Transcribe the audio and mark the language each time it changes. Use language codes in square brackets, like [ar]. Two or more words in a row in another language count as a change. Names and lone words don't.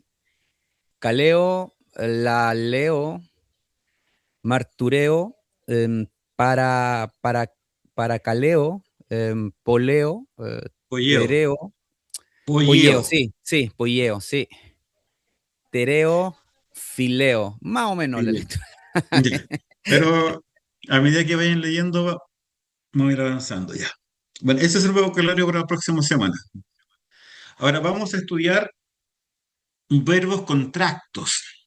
[el] Caleo, Laleo, Martureo, em, [es] para, para [el] Caleo, Poleo, Polleo. Tereo, Polleo, Polleo. [es] sí, sí, Polleo, sí. [el] Tereo, Fileo, [es] más o menos la [el] Polleo. [es] lectura. Ya. Pero a medida que vayan leyendo, vamos a ir avanzando ya. Bueno, ese es el vocabulario para la próxima semana. Ahora vamos a estudiar verbos contractos.